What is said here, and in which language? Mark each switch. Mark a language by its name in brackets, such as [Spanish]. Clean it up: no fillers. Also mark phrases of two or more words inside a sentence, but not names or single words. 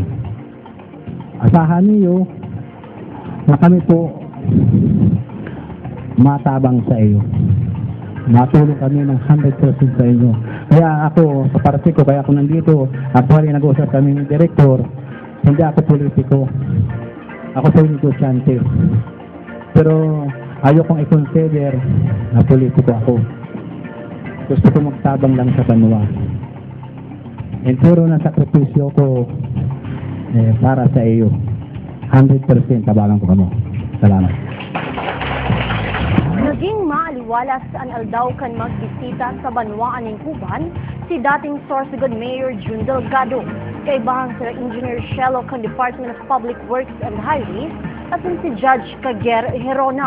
[Filipino] Asahan niyo na kami po matabang sa iyo. Matulong kami ng 100% sa inyo. Kaya ako, sa parte ko, kaya ako nandito, actually nag-uusap kami ng direktor, hindi ako politiko. Ako po yung negosyante. Pero ayaw kong i-consider na politiko ako. Gusto ko magtabang lang sa banwa. And puro na sakripisyo ko para sa iyo. [Bikol] 100% tabangan ko kamo. Salamat. Naging maaliwalas ang aldaw kan magbisita sa banwaan ng Huban si dating Sorsogon Mayor June Delgado, kaibahan sila Engineer Shelo kan Department of Public Works and Highways at si Judge Kager Herona.